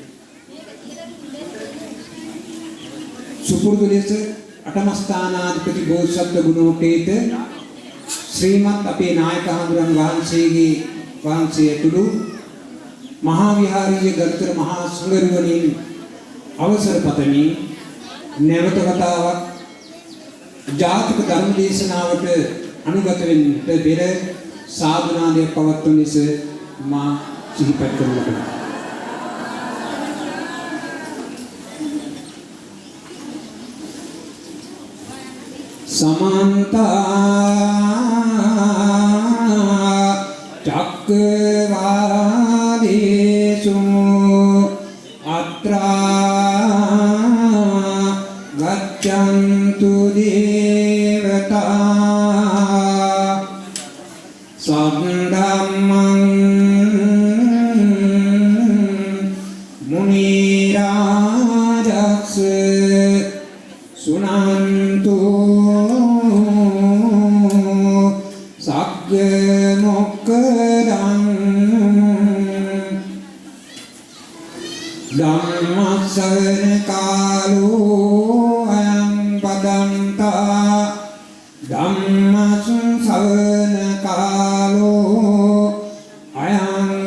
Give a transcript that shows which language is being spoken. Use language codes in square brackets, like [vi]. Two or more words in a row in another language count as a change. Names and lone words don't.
[si] සුපුරුදු ලෙස අටමස්ථානාධිපති බෝසත්ත්ව ගුණෝපේත ශ්‍රීමත් අපේ නායක හඳුරන් වහන්සේගේ වහන්සේ ඇතුළු මහා විහාරීය ගරුතර මහා සංඝරුවනින් අවසර පතමි නැවත වතාවක් ජාතික ධර්ම දේශනාවට අනුගත වෙන්නට පෙර සාදුනාදයක් පවත්වන ලෙස මා සිහිපත් කරනු ලබනවා. [pi] समन्त चक्रवालेषु अत्र गच्छन्तु देवता सद्धम्मं मुनिराजस् सुनन्तु මොක්කදං ධම්මස්සවන කාලෝ අයං පදන්තා ධම්මස්සවන කාලෝ අයං